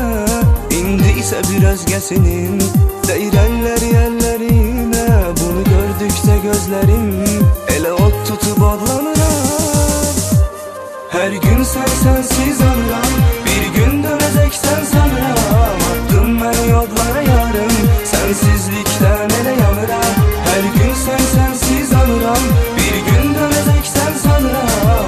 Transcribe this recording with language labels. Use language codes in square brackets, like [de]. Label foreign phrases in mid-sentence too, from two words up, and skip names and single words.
[az] İndi isə bir özgəsinin deyir əllərinə. Bunu gördükcə gözlərim elə ot tutub odlanıram. [tr] Hər gün sensiz anıram, bir gün döneceksen sanıram. Attım ben yollara yarım, sensizlikten ele yanıram. Her gün sensiz anıram, bir gün döneceksen sanıram.